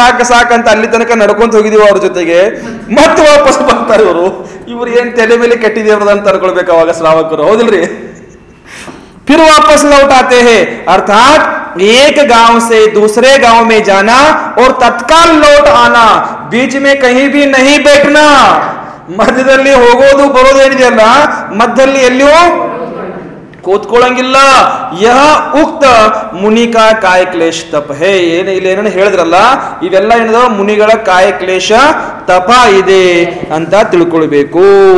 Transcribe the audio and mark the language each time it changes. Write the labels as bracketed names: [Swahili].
[Kannada] ಸಾಕಂತ ಅಲ್ಲಿ ತನಕ ನಡ್ಕೊಂತ ಹೋಗಿದೀವಿ ಅವ್ರ ಜೊತೆಗೆ, ಮತ್ತೆ ವಾಪಸ್ ಬರ್ತಾರೆ ಇವರು। ಇವ್ರು ಏನ್ ತಲೆ ಮೇಲೆ ಕೆಟ್ಟಿದೇವ್ರದ ಅಂತ ಅನ್ಕೊಳ್ಬೇಕು ಅವಾಗ ಶ್ರಾವಕರು, ಹೌದಿಲ್ರಿ? [Hindi] फिर वापस लौट आते हैं, अर्थात एक गांव से दूसरे गांव में जाना और तत्काल लौट आना, बीच में कहीं भी नहीं बैठना। [Kannada] ಮಧ್ಯದಲ್ಲಿ ಹೋಗೋದು ಬರೋದು ಏನಿದೆಯಲ್ಲ, ಮಧ್ಯದಲ್ಲಿ ಎಲ್ಲಿಯೂ ಕೂತ್ಕೊಳ್ಳಂಗಿಲ್ಲ। [Hindi] ಯಹ ಉಕ್ತ ಮುನಿ ಕಾ ಕಾಯ ಕ್ಲೇಶ ತಪ ಹೇ। [Kannada] ಏನೇನು ಹೇಳಿದ್ರಲ್ಲ, ಇವೆಲ್ಲ ಏನಿದಾವ ಮುನಿಗಳ ಕಾಯ ಕ್ಲೇಶ ತಪ ಇದೆ ಅಂತ ತಿಳ್ಕೊಳ್ಬೇಕು।